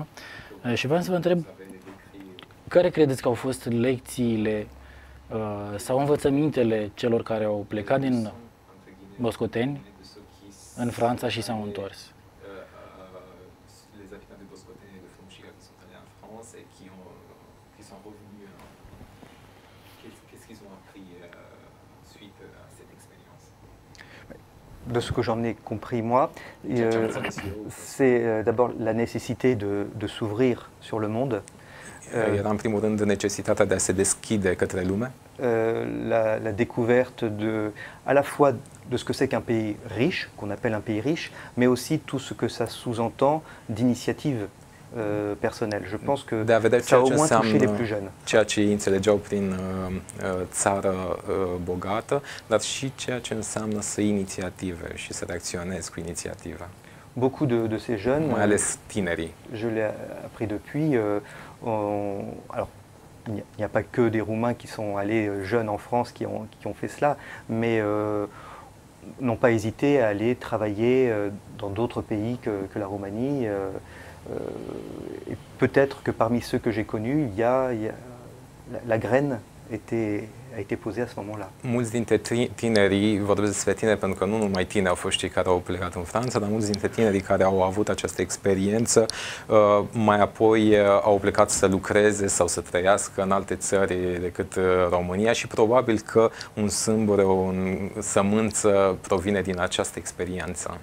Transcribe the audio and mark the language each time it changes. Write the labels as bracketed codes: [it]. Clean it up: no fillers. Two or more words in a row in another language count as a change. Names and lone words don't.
[ro] Și vreau să vă întreb, care credeți că au fost lecțiile sau învățămintele celor care au plecat din Boscoteni în Franța și s-au întors? [fr] De ce que j'en ai compris moi, c'est d'abord la nécessité de s'ouvrir sur le monde. [ro] Era în primul rând necesitatea de a se deschide către lume. [fr] La découverte à la fois de ce que c'est qu'un pays riche, qu'on appelle un pays riche, mais aussi tout ce que ça sous-entend d'initiative personnelle. Je pense que ça a au moins touché les plus jeunes. [ro] Ceea ce ei înțelegeau prin țară bogată, dar și ceea ce înseamnă să inițiative și să reacționezi cu inițiativa. [fr] Beaucoup de ces jeunes, [ro] mai ales tinerii. [fr] Je l'ai appris depuis. Alors, il n'y a pas que des Roumains qui sont allés jeunes en France qui ont fait cela, mais n'ont pas hésité à aller travailler dans d'autres pays que la Roumanie. Et peut-être que parmi ceux que j'ai connus, la graine a été posée à ce moment-là. [ro] Mulți dintre tinerii, vorbesc despre tineri pentru că nu numai tineri au fost cei care au plecat în Franța, dar mulți dintre tinerii care au avut această experiență mai apoi au plecat să lucreze sau să trăiască în alte țări decât România și probabil că un sâmbure, o sămânță provine din această experiență.